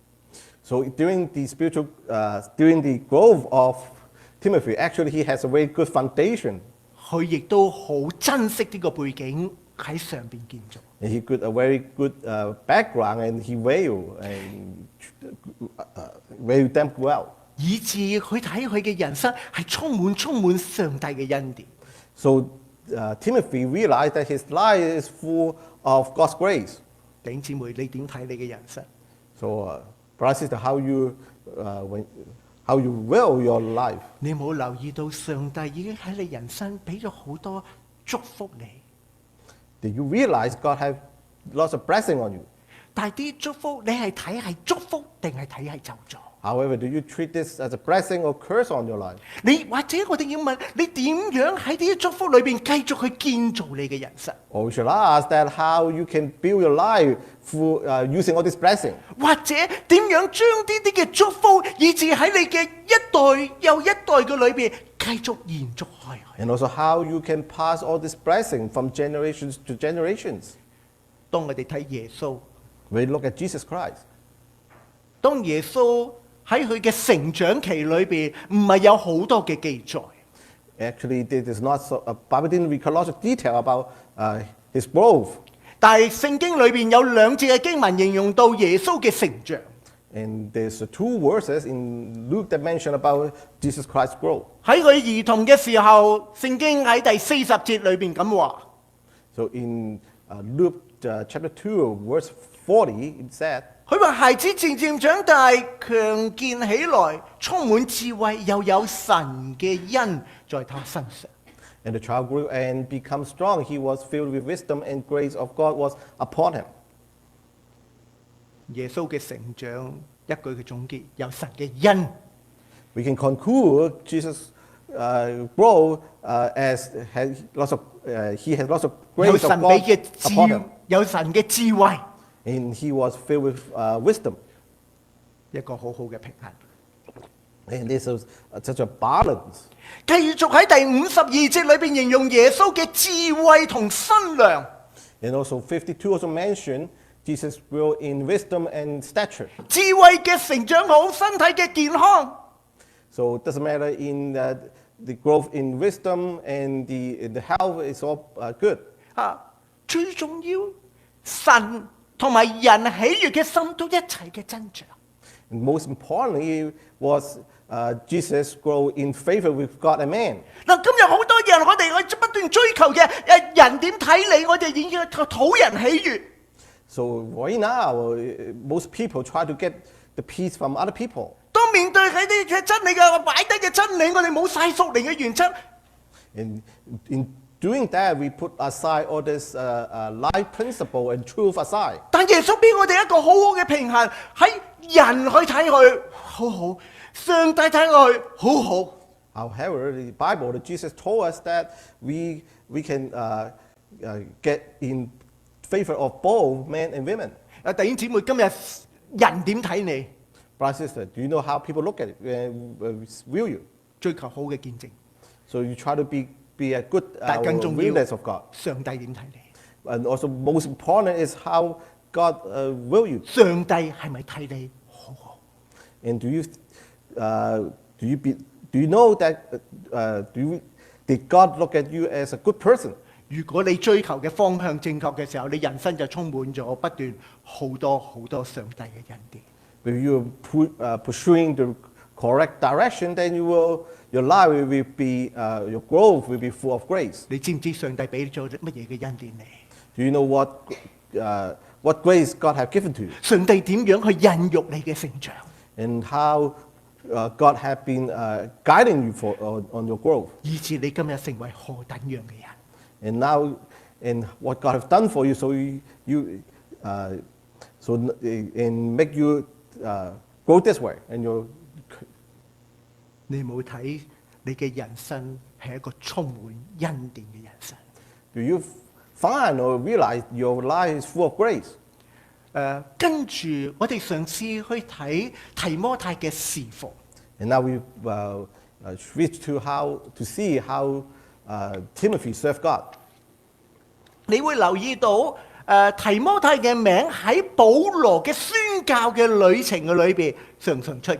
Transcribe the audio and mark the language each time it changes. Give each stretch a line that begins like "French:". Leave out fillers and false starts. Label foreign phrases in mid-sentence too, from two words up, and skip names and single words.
English: So during the growth of Timothy, actually he has a very good foundation.
Cantonese: 佢亦都好珍惜呢個背景喺上邊建造。
English: And he got a very good background, and he value them well.
Cantonese: 以致佢睇佢嘅人生係充滿上帝嘅恩典。
English: So Timothy realized that his life is full of God's grace.
Cantonese: 弟兄姊妹，你點睇你嘅人生？
English: So, brother, sister, how you will your life?
Cantonese: 你有冇留意到上帝已經喺你人生俾咗好多祝福你？
English: Did you realize God have lots of blessing on you?
Cantonese: 但係啲祝福你係睇係祝福定係睇係咒詛？
English: However, do you treat this as a blessing or curse on your life?
Cantonese: 你或者我哋要問你點樣喺呢啲祝福裏邊繼續去建造你嘅人生？
English: Or we should ask that how you can build your life through using all this blessing?
Cantonese: 或者點樣將呢啲嘅祝福，以致喺你嘅一代又一代嘅裏邊繼續延續開去？
English: And also how you can pass all this blessing from generations to generations?
Cantonese: 當我哋睇耶穌，
English: When you look at Jesus Christ,
Cantonese: 當耶穌喺佢嘅成長期裏邊，唔係有好多嘅記載。
English: actually there is not Bible didn't record lots of detail about his growth.
Cantonese: 但係聖經裏邊有兩節嘅經文形容到耶穌嘅成長。
English: And there's two verses in Luke that mention about Jesus Christ's growth.
Cantonese: 喺佢兒童嘅時候，聖經喺第40節裏邊咁話。
English: So in Luke chapter 2, verse 40, it said,
Cantonese: 佢話孩子漸漸長大，強健起來，充滿智慧，又有神嘅恩在他身上。
English: and the child grew and became strong. He was filled with wisdom, and grace of God was upon him.
Cantonese: 耶穌嘅成長一句嘅總結，有神嘅恩。
English: We can conclude Jesus' growth as he has lots of
Cantonese: 有
English: grace
Cantonese: 神
English: of
Cantonese: 俾
English: God
Cantonese: 嘅
English: upon him.
Cantonese: 有神嘅智慧，
English: And he was filled with wisdom.
Cantonese: 一個好好嘅平衡。
English: And this is such a balance.
Cantonese: 繼續喺第52節裏邊形容耶穌嘅智慧同身量。
English: And also 52 also mentioned Jesus grew in wisdom and stature.
Cantonese: 智慧嘅成長好，身體嘅健康。
English: So it doesn't matter in the growth in wisdom and the health is all good.
Cantonese: 最重要，神同埋人喜悅嘅心都一齊嘅增長。
English: And most importantly was Jesus grow in favor with God and man.
Cantonese: 嗱，今日好多人，我哋不斷追求嘅人點睇你，我哋已經討人喜悅。
English: So right now, most people try to get the peace from other people.
Cantonese: 當面對喺啲嘅真理嘅擺低嘅真理，我哋冇晒屬靈嘅原則。
English: And in doing that, we put aside all this life principle and truth aside.
Cantonese: 但耶穌俾我哋一個好好嘅平衡，喺人去睇佢好好，上帝睇佢好好。
English: However, the Bible, Jesus told us that we can get in favor of both men and women.
Cantonese: 弟兄姊妹，今日人點睇你？
English: Brother, sister, do you know how people look at it view you?
Cantonese: 追求好嘅見證，
English: So you try to be a good
Cantonese: 但更重要，
English: witness of God.
Cantonese: 上帝點睇你？
English: And also most important is how God will you.
Cantonese: 上帝係咪睇你好好？
English: And do you know that did God look at you as a good person?
Cantonese: 如果你追求嘅方向正確嘅時候，你人生就充滿咗不斷好多上帝嘅恩典。
English: If you pursuing the correct direction, then your life will be your growth will be full of grace.
Cantonese: 你知唔知上帝俾咗乜嘢嘅恩典你？
English: Do you know what grace God have given to you?
Cantonese: 上帝點樣去孕育你嘅成長？
English: And how God have been guiding you on your growth.
Cantonese: 以致你今日成為何等樣嘅人？
English: And now in what God has done for you, so and make you go this way, and you.
Cantonese: 你冇睇你嘅人生係一個充滿恩典嘅人生。
English: Do you find or realize your life is full of grace?
Cantonese: 跟住我哋嘗試去睇提摩太嘅侍奉。
English: And now we switch to see how Timothy served God.
Cantonese: 你會留意到提摩太嘅名喺保羅嘅宣教嘅旅程嘅裏邊常常出現。